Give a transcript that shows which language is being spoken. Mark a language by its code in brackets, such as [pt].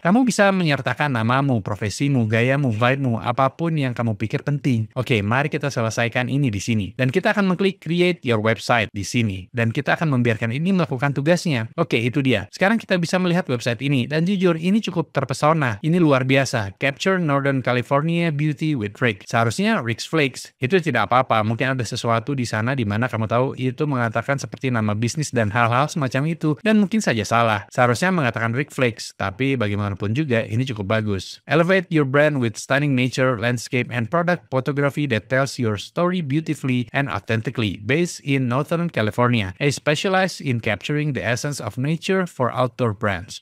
[id] Kamu bisa menyertakan namamu, profesimu, gayamu, vibe-mu, apapun yang kamu pikir penting. Oke, mari kita selesaikan ini di sini. Dan kita akan mengklik Create Your Website di sini. Dan kita akan membiarkan ini melakukan tugasnya. Oke, itu dia. Sekarang kita bisa melihat website ini. Dan jujur, ini cukup terpesona. Ini luar biasa. [en] Capture Northern California Beauty with Rick. [id] Seharusnya [en] Rick's Flakes. [id] Itu tidak apa-apa. Mungkin ada sesuatu di sana di mana kamu tahu itu mengatakan seperti nama bisnis dan hal-hal semacam itu. Dan mungkin saja salah. Seharusnya mengatakan Rick Flakes, tapi bagaimanapun juga ini cukup bagus. [en] Elevate your brand with stunning nature, landscape, and product photography that tells your story beautifully and authentically. Based in Northern California, a specialized in capturing the essence of nature for outdoor brands.